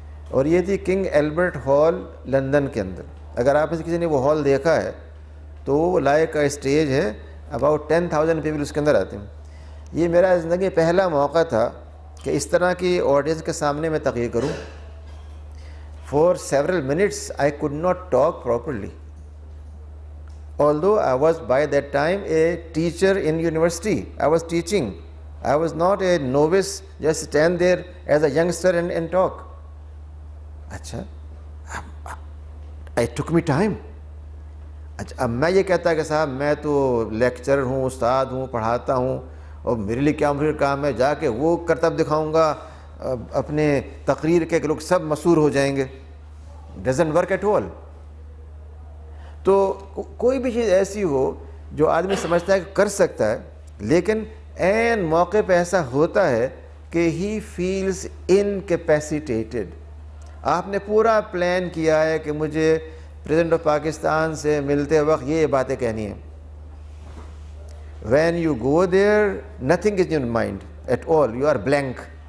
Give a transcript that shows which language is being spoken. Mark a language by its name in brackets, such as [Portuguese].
[Urdu] اور یہ تھی کنگ ایلبرٹ ہال لندن کے اندر۔ اگر آپ میں سے کسی نے وہ ہال دیکھا ہے تو وہ لائق کا اسٹیج ہے، [English] about 10,000 people [Urdu] اس کے اندر آتے ہیں۔ یہ میرا زندگی پہلا موقع تھا کہ اس طرح کی آڈینس کے سامنے میں تقریر کروں۔ [English] For several minutes I could not talk properly. Although I was by that time a teacher in university, I was teaching. I was not a novice, just stand there as a youngster and talk. اچھا it took me time. [Urdu] اچھا اب میں یہ کہتا کہ صاحب میں تو لیکچرر ہوں، استاد ہوں، پڑھاتا ہوں، اور میرے لیے کیا مشکل کام ہے جا کے وہ کرتب دکھاؤں گا اپنے تقریر کے کہ لوگ سب مسحور ہو جائیں گے۔ [English] Doesn't work at all. [Urdu] تو کوئی بھی چیز ایسی ہو جو آدمی سمجھتا ہے کہ کر سکتا ہے لیکن عین موقع پہ ایسا ہوتا ہے کہ [English] He feels incapacitated. [Urdu] آپ نے پورا پلان کیا ہے کہ مجھے پریزیڈنٹ آف پاکستان سے ملتے وقت یہ باتیں کہنی ہیں۔ [English] When you go there, nothing is in your mind at all. You are blank.